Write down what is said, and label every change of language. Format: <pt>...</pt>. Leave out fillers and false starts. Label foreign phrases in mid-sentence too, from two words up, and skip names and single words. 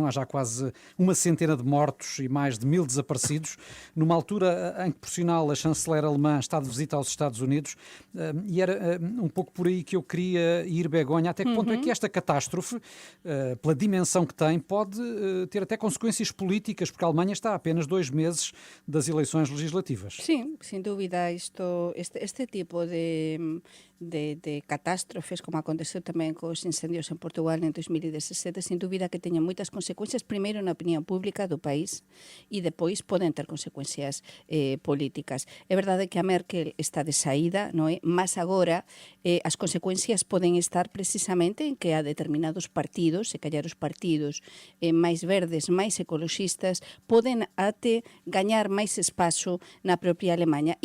<pt>Há já quase uma centena de mortos e mais de 1000 desaparecidos, numa altura em que, por sinal, a chanceler alemã está de visita aos Estados Unidos, e era um pouco por aí que eu queria ir, Begonha. Até que ponto é que esta catástrofe, pela dimensão que tem, pode ter até consequências políticas, porque a Alemanha está a apenas 2 meses das eleições legislativas. Sim,</pt> <gl>sin dúbida, este tipo de catástrofes, como aconteceu tamén cos incendios en Portugal en 2017, sin dúbida que teñen moitas consecuencias, primeiro na opinión pública do país e depois poden ter consecuencias políticas. É verdade que a Merkel está de saída, non é? Mas agora as consecuencias poden estar precisamente en que a determinados partidos, se callar os partidos máis verdes, máis ecologistas, poden até gañar máis espazo na propia Alemanha.</gl>